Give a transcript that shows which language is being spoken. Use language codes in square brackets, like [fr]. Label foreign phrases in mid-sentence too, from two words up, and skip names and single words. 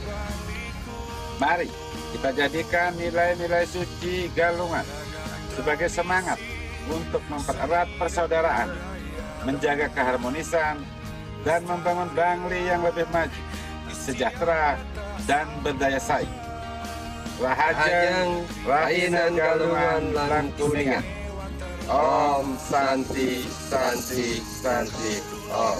[id] Mari kita jadikan nilai-nilai suci Galungan sebagai semangat untuk mempererat persaudaraan, menjaga keharmonisan, dan membangun Bangli yang lebih maju, sejahtera, dan berdaya saing. [ban] Rahajang Rahina Galungan lan Kuningan. [sa] Om Santi Santi Santi Om.